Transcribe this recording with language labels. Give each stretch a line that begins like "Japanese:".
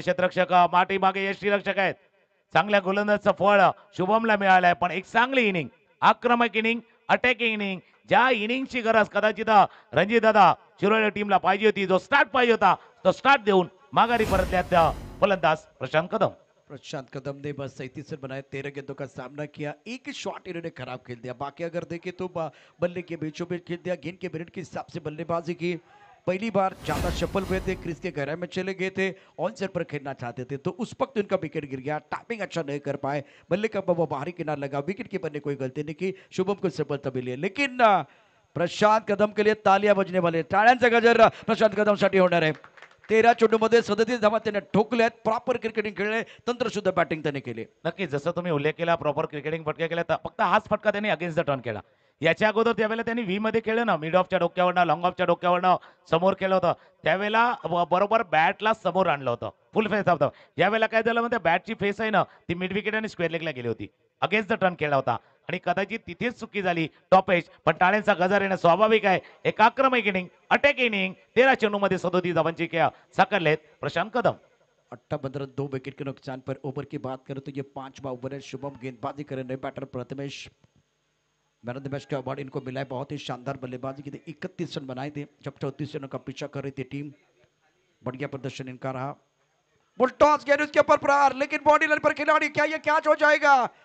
Marathi: क्षेत्ररक्षक माटी मागे यष्टीरक्षक आहेत. चांगल्या गोलंदाजचं फळ शुभमला मिळालंय, पण एक चांगली इनिंग, आक्रमक इनिंग, अटॅकिंग इनिंग, ज्या इनिंगची गरज कदाचित रणजित दादा शिरोळे टीमला पाहिजे होती, जो स्टार्ट पाहिजे होता तो स्टार्ट देऊन माघारी परतल्या फलंदाज प्रशांत कदम.
Hindi: प्रशांत कदम ने बस 37 रन बनाए, 13 गेंदों का सामना किया, एक शॉट इन्होंने खराब खेल दिया. बाकी अगर देखें तो बल्ले के बीचों बीच खेल दिया, गेंद के मिनट के हिसाब से बल्लेबाजी की. पहली बार ज्यादा सफल हुए थे, क्रीज के गहराई में चले गए थे, ऑन सेट पर खेलना चाहते थे, तो उस वक्त उनका विकेट गिर गया. टाइमिंग अच्छा नहीं कर पाए, बल्ले का वो बाहरी किनारा लगा, विकेट कीपर ने कोई गलती नहीं की, शुभम को सफलता मिली है. लेकिन प्रशांत कदम के लिए तालियां बजने वाले,
Marathi: टाळ्यांचा गजर प्रशांत कदम साठी होणार आहे. 13 चेंडूमध्ये 37 धावा त्याने ठोकल्यात. प्रॉपर क्रिकेटिंग खेळले, तंत्रशुद्ध बॅटिंग त्याने केली. नक्कीच जसं तुम्ही उल्लेख केला प्रॉपर क्रिकेटिंग फटके केले तर फक्त हाच फटका त्यांनी अगेन्स्ट द टर्न केला. याच्या अगोदर त्यावेळेला त्यांनी व्ही मध्ये खेळलं ना, मिड ऑफच्या डोक्यावरनं लॉंग ऑफच्या डोक्यावरनं समोर केलं होतं. त्यावेळेला बरोबर बॅटला समोर आणलं होतं, फुल फेस होतं. यावेळेला काय झालं म्हणजे बॅटची फेस आहे ना ती मिड विकेट आणि स्क्वेअर लेगला गेली होती, अगेन्स्ट द टर्न केला होता आणि कदाचित तिथेच चुकी झाली टॉप एज. पण टाळ्यांचा गजर येणं स्वाभाविक आहे. एक आक्रमक इनिंग, अटॅक इनिंग, 13 चेंडूमध्ये 37 धावांची खेळ साकारलेत प्रशांत कदम.
Hindi: 18-15 2 विकेट के नुकसान पर ओवर की बात करें तो ये 5वां ओवर है. शुभम गेंदबाजी कर रहे हैं, batter Prathamesh man of the match का अवार्ड इनको मिला है. बहुत ही शानदार बल्लेबाजी की थी, 31 रन बनाए थे जब 34 रनों का पीछा कर रही थी टीम. बढ़िया प्रदर्शन इनका रहा. बुल टॉस गेंद उसके ऊपर प्रहार, लेकिन बॉडी लाइन पर खिलाड़ी, क्या ये कैच हो जाएगा?